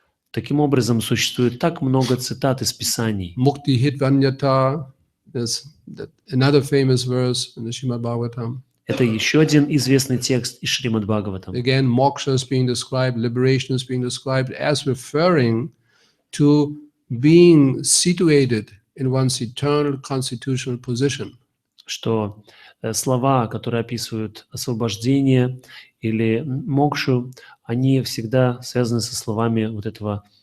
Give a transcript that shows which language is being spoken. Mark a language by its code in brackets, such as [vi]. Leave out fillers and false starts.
[ru] Таким образом, существует так много цитат из Писаний. [en] Mukti hitvanyata is another famous verse in the Srimad Bhagavatam. [ru] Это еще один известный текст из Шримад Бхагаватам. [en] Again, moksha is being described, liberation is being described as referring to being situated in one's eternal constitutional position. [ru] Что слова, которые описывают освобождение или мокшу, они всегда связаны со словами вот этого